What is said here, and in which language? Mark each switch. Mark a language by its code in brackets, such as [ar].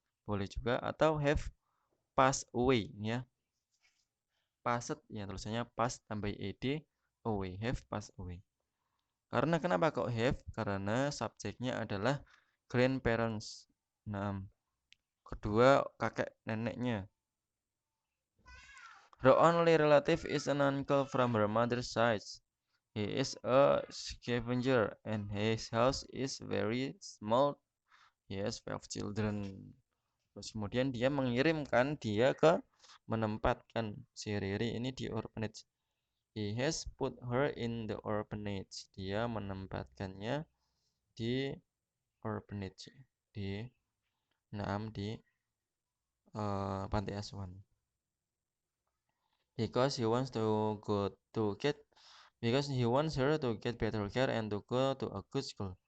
[id] Boleh juga atau [en] have passed away ya. Passed [id] ya tulisannya [en] past [id] tambah [en] ed away. Have passed away. [id] Karena kenapa kok have? Karena subjeknya adalah grandparents. Nah, kedua kakek neneknya. [en] Her only relative is an uncle from her mother's side. He is a scavenger and his house is very small. He has 5 children. [id] Terus kemudian dia mengirimkan dia menempatkan si Riri ini di orphanage. [en] He has put her in the orphanage. [id] Dia menempatkannya di orphanage, di panti asuhan. [en] Because he wants her to get better care and to go to a good school.